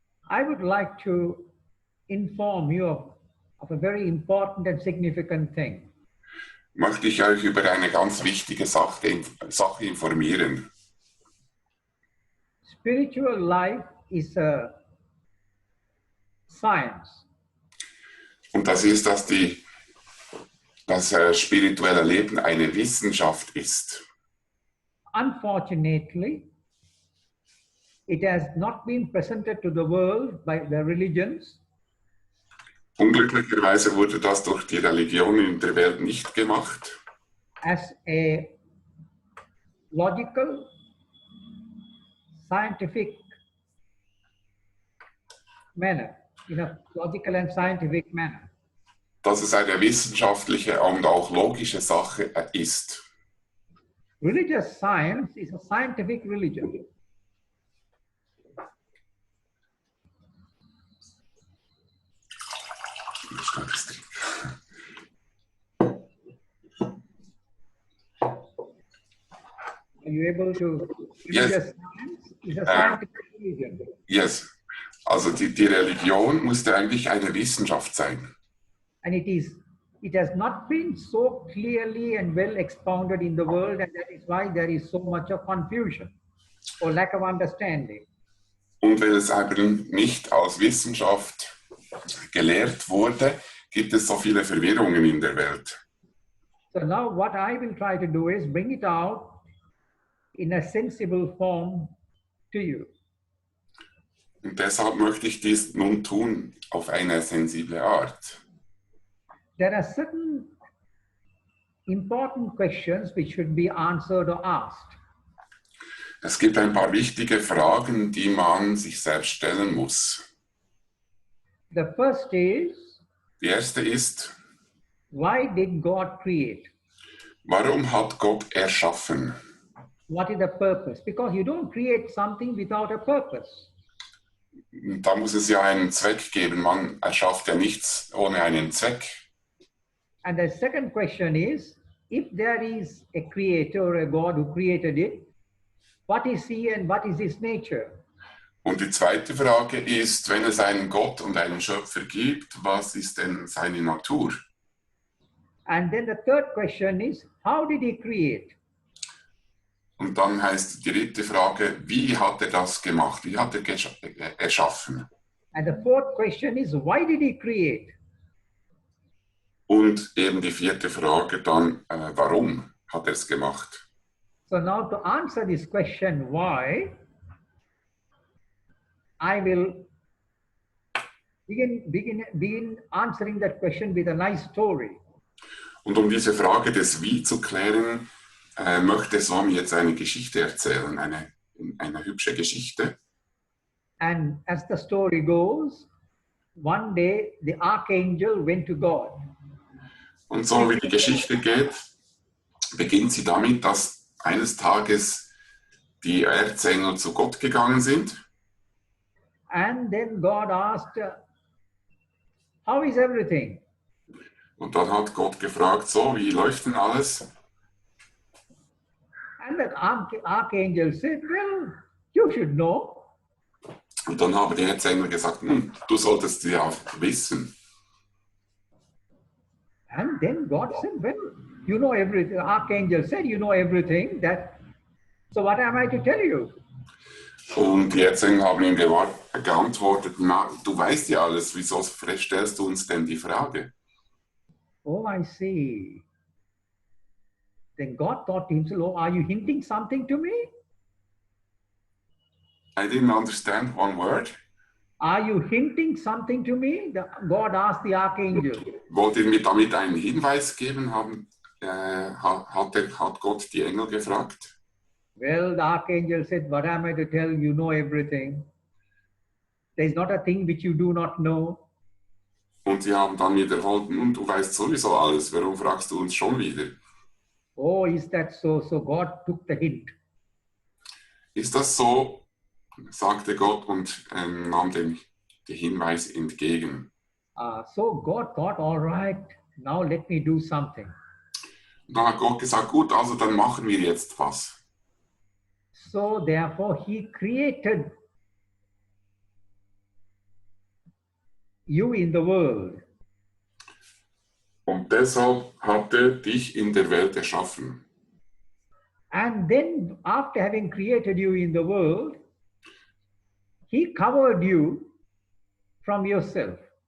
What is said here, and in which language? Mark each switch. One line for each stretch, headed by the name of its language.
English: I would like to inform you of a very important and significant thing.
German: möchte ich euch über eine ganz wichtige Sache informieren.
English: Spiritual life is a science.
German: Und das ist, dass das spirituelle Leben eine Wissenschaft ist.
English: Unfortunately, it has not been presented to the world by the religions.
German: Unglücklicherweise wurde das durch die Religionen in der Welt nicht gemacht.
English: As a logical, scientific manner, in a logical and scientific manner.
German: Dass es eine wissenschaftliche und auch logische Sache ist.
English: Religious science is a scientific religion. Are you able to? Yes. Religious science is a scientific religion. Yes.
German: Also die Religion musste eigentlich eine Wissenschaft sein.
English: And it has not been so clearly and well expounded in the world, and that is why there is so much of confusion or lack of understanding.
German: Und wenn es aber nicht als Wissenschaft gelehrt wurde, gibt es so viele Verwirrungen in der Welt.
English: So now what I will try to do is bring it out in a sensible form to you.
German: Und deshalb möchte ich dies nun tun auf eine sensible Art.
English: There are certain important questions which should be answered or asked.
German: Es gibt ein paar wichtige Fragen, die man sich selbst stellen muss.
English: The first is,
German: Die erste ist,
English: why did God create?
German: warum hat Gott erschaffen?
English: What is the purpose? Because you don't create something without a purpose.
German: Da muss es ja einen Zweck geben. Man erschafft ja nichts ohne einen Zweck.
English: And the second question is, if there is a creator or a God who created it, what is he and what is his nature?
German: Und die zweite Frage ist, wenn es einen Gott und einen Schöpfer gibt, was ist denn seine Natur?
English: And then the third question is, how did he create?
German: Und dann heißt die dritte Frage, wie hat er das gemacht? Wie hat er erschaffen?
English: And the fourth question is, why did he create?
German: Und eben die vierte Frage dann, warum hat er es gemacht?
English: So now to answer this question, why, I will begin answering that question with a nice story.
German: Und um diese Frage des Wie zu klären, möchte Swami jetzt eine Geschichte erzählen, eine hübsche Geschichte.
English: And as the story goes, one day the archangel went to God.
German: Und so wie die Geschichte geht, beginnt sie damit, dass eines Tages die Erzengel zu Gott gegangen sind.
English: And then God asked, how is everything?
German: Und dann hat Gott gefragt, so, wie läuft denn alles?
English: And the archangel said, well, you should know.
German: Und dann haben die Erzengel gesagt, du solltest ja wissen.
English: And then God said, well, you know everything. The archangel said, you know everything. So what am I to tell you?
German: Und die Erzengel haben ihm geantwortet, na, du weißt ja alles, wieso stellst du uns denn die Frage?
English: Oh, I see. Then God thought to himself, oh, are you hinting something to me? I didn't understand one word. Are you hinting something to me? God asked the archangel.
German: Wollt ihr mir damit einen Hinweis geben, hat Gott die Engel gefragt?
English: Well, the archangel said, what am I to tell you? You know everything. There's not a thing which you do not know.
German: Und sie haben dann wiederholt, du weißt sowieso alles, warum fragst du uns schon wieder?
English: Oh, is that so? So God took the hint.
German: Ist das so? Sagte Gott und nahm den Hinweis entgegen.
English: So God thought, all right, now let me do something.
German: Und dann hat Gott gesagt, gut, also dann machen wir jetzt was.
English: So therefore he created you in the world.
German: Und deshalb hat er dich in der Welt erschaffen.
English: And then after having created you in the world, he covered you from yourself.